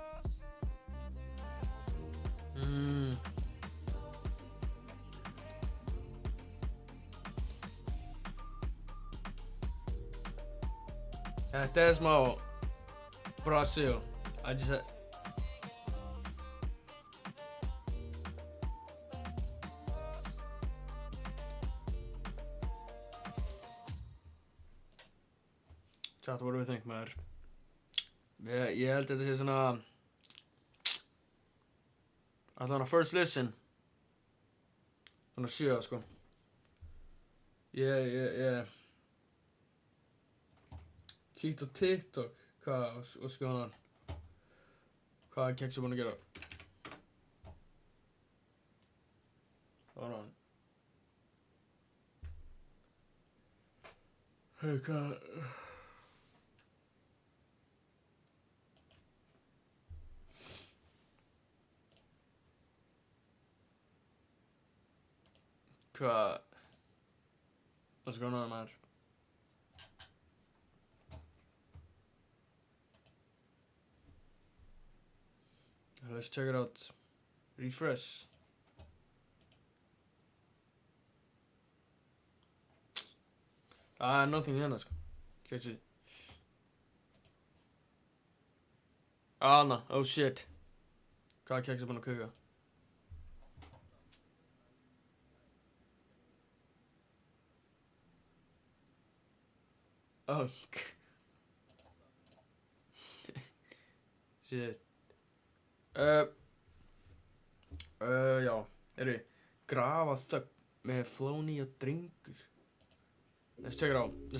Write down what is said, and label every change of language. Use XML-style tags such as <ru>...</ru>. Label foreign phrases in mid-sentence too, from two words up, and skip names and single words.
<is>Þetta er smá Brasil.</is> <en>I just had... Chat, what do we think, maður?</en> <is>Ég held að þetta sé svona... Allan að</is> <en>first listen.</en> <is>Svona 7, sko. Ég... Kíkt á TikTok,</is> <en>what's going on?</en> <is>Hvað er Kex búinn að gera?</is> <en>Hold on.</en> <is>Hey, hvað...</is> <en>What's going on, man? Let's check it out.</en> <is>Refresh. Nothing hérna, sko. Keksi.</is> <en>Anna, oh shit.</en> <is>Hvað er Kex búinn að kuka?</is> <en>Oh. Shit.</en> <is>Já, grafa þögn með Flóni og Drengur.</is> <en>Let's check it out.</en>